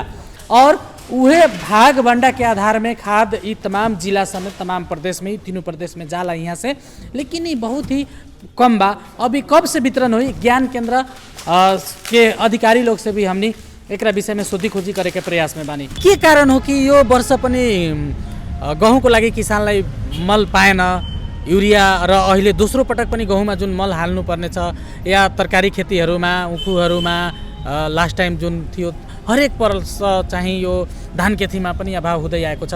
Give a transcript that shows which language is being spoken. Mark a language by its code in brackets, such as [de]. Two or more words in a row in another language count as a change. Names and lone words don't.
[bho] और उहे भाग बंडा के आधार में खाद ये तमाम जिला समेत तमाम प्रदेश में, तीनों प्रदेश में जाला यहाँ से, लेकिन ये बहुत ही कम बा। अभी कब से वितरण हुई, ज्ञान केंद्र के अधिकारी लोग से भी हमनी एक विषय में शोधी खोजी करे के प्रयास में बानी। [ne] के कारण हो कि यो वर्ष पनि गहुँको लागि किसानलाई मल पाएन, युरिया र अहिले दोस्रो पटक पनि गहुँमा जुन मल हाल्नुपर्ने छ या तरकारी खेतीहरूमा उखुहरूमा [en] last time [ne] जुन थियो हरेक वर्ष चाहिँ यो धान खेतीमा पनि अभाव हुँदै आएको छ।